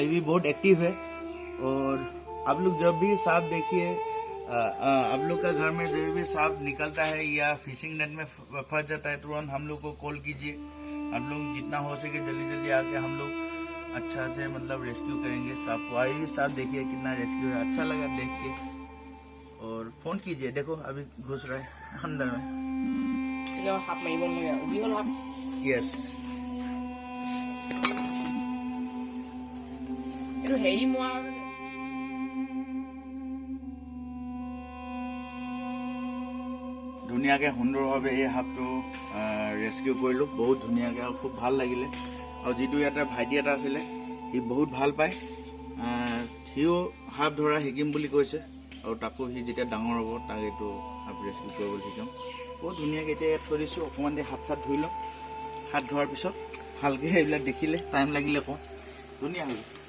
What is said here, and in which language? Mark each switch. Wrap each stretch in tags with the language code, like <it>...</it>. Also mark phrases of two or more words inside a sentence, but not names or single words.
<hi>भी बहुत एक्टिव है और आप लोग जब भी सांप देखिए आप लोग का घर में जब भी सांप निकलता है या</hi> <en>fishing net</en> <hi>में फंस जाता है तुरंत हम लोग को कॉल कीजिए आप लोग जितना हो सके जल्दी जल्दी आके हम लोग अच्छा से मतलब रेस्क्यू करेंगे सांप को अभी भी सांप देखिए कितना रेस्क्यू है अच्छा लगा देख के और फोन कीजिए देखो अभी घुस रहा है अंदर में</hi> <as>সাপ মাৰিব নালাগে যি হ'ল সাপ यस এইটো হেৰি মোৱা ধুনীয়াকৈ সুন্দৰভাৱে এই সাপটো ৰেস্কিউ কৰিলোঁ বহুত ধুনীয়াকৈ আৰু খুব ভাল লাগিলে আৰু যিটো ইয়াতে ভাইটি এটা আছিলে সি বহুত ভাল পায় সিও সাপ ধৰা শিকিম বুলি কৈছে আৰু তাকো সি যেতিয়া ডাঙৰ হ'ব তাক এইটো সাপ ৰেস্কিউ কৰিবলৈ শিকাম বহুত ধুনীয়াকৈ এতিয়া ইয়াত থৈ দিছোঁ অকণমান দেৰি হাত চাত ধুই লওঁ হাত ধোৱাৰ পিছত ভালকৈ এইবিলাক দেখিলে টাইম লাগিলে কওঁ ধুনীয়া হ'ব</as>